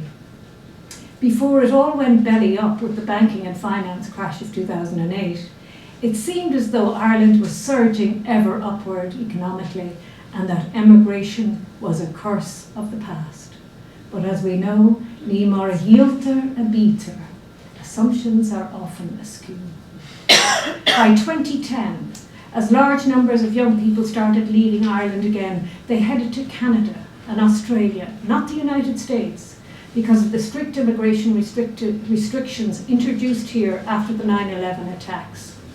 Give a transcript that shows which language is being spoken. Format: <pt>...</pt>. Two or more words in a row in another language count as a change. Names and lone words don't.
<en>Before it all went belly up with the banking and finance crash of 2008, it seemed as though Ireland was surging ever upward economically and that emigration was a curse of the past. But as we know,</en> <ga>ní mar a hialtar a bítar.</ga> <en>Assumptions are often askew. By 2010, as large numbers of young people started leaving Ireland again, they headed to Canada and Australia, not the United States, because of the strict immigration restrictions introduced here after the 9/11 attacks.</en>